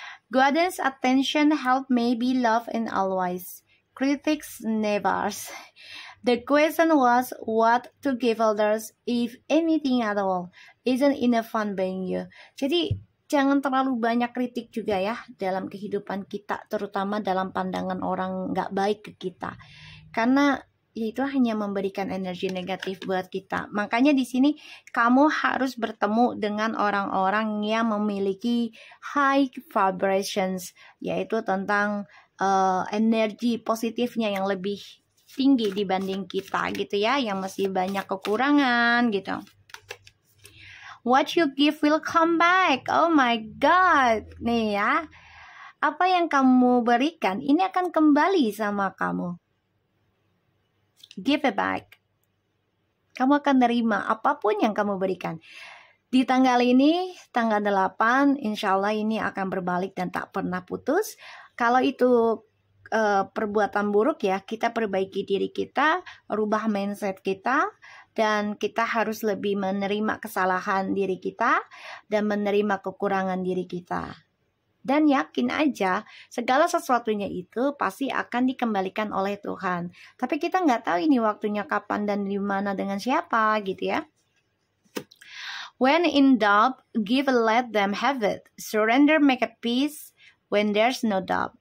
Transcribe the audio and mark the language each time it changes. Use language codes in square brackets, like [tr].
[en] Guidance, attention, help, maybe, love, and always. Critics never. The question was what to give others, if anything at all. Isn't enough fun being you. [id] Jadi jangan terlalu banyak kritik juga ya dalam kehidupan kita, terutama dalam pandangan orang nggak baik ke kita. Karena itu hanya memberikan energi negatif buat kita. Makanya di sini kamu harus bertemu dengan orang-orang yang memiliki high vibrations, yaitu tentang energi positifnya yang lebih tinggi dibanding kita gitu ya, yang masih banyak kekurangan gitu. [en] What you give will come back. Oh my God. [id] Nih ya, apa yang kamu berikan ini akan kembali sama kamu. [en] Give it back. [id] Kamu akan nerima apapun yang kamu berikan. Di tanggal ini, tanggal 8, insya Allah ini akan berbalik dan tak pernah putus. Kalau itu perbuatan buruk ya, kita perbaiki diri kita, rubah mindset kita, dan kita harus lebih menerima kesalahan diri kita dan menerima kekurangan diri kita. Dan yakin aja segala sesuatunya itu pasti akan dikembalikan oleh Tuhan. Tapi kita nggak tahu ini waktunya kapan dan di mana dengan siapa gitu ya. [en] When in doubt, give and let them have it. Surrender, make a peace when there's no doubt.